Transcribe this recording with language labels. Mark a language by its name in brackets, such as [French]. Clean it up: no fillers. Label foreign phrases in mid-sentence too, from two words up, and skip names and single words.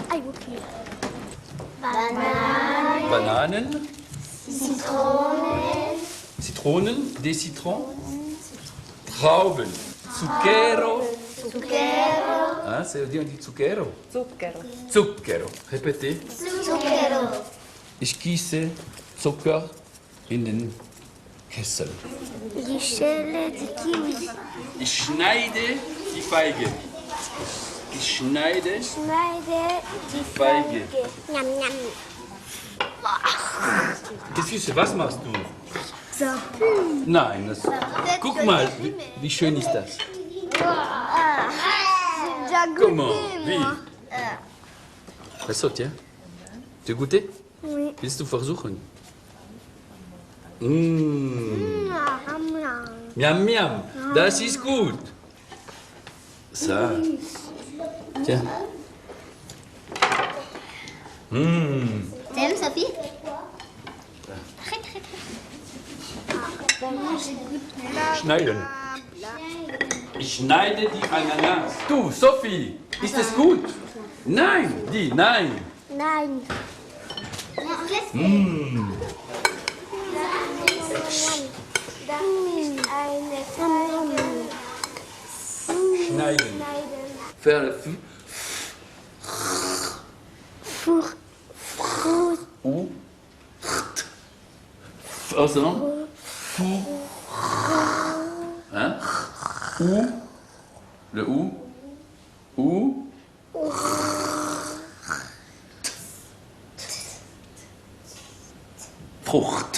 [French] Aïe, ok. Banane, [German] Bananen, Zitronen, Zitronen, [French] des citrons, [German] Trauben, Zucchero. [Italian] Zucchero, [French] Hein, on dit Zucchero. [Italian] Zucchero. [French] Zucchero. Répétez. [Italian] Zucchero. [German] Ich gieße Zucker in den Kessel. Die Schale, die Kiwi. Ich schneide die Feige. Ich schneide. Schneide die Feige. Niam, niam. [French] Qu'est-ce que c'est? [German] Was machst du? So. Nein, das, guck mal, wie schön ist das? [French] Comment? Wie? [German] Also, [French] tiens. Tu as goûté? Oui. [German] Willst du versuchen? Mmh. Miam, miam. Das ist gut. [French] Ça. Tiens. Mmh. T'aimes, Sophie? [German] Schneiden. Ich schneide die Ananas. Du, Sophie, ist es gut? Nein, die, nein. Nein. Mmh. Schneiden. [French] Faire le fou. Four. Four. Ou. Ensemble. Fou. Hein? Ou. Le ou. Ou. Frucht.